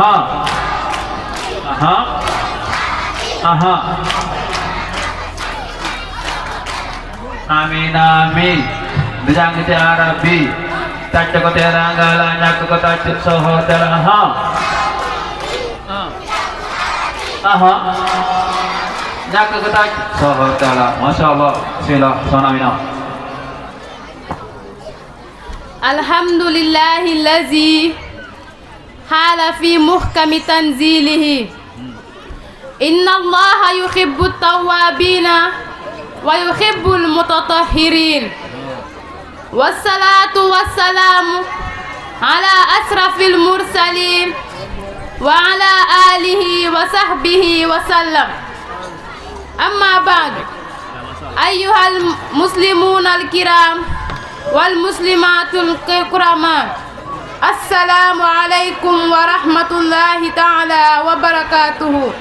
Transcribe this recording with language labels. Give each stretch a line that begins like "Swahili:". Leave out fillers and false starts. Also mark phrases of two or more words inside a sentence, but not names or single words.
Wolof: Amina mi di jàng ci arab bi tàcc ko teranga la ñàkk ko tàcc soxor dara ñàkk ko tàcc soxor dara
Arabic: ما شاء الله بسم الله
Wolof: soxna Amina.
Arabic: الحمد لله الذي حال في محكم تنزيله إن الله يحب التوابين ويحب المتطهرين والصلاة والسلام على أشرف المرسلين وعلى آله وصحبه وسلم أما بعد أيها المسلمون الكرام والمسلمات الكرام السلام عليكم ورحمة الله تعالى وبركاته.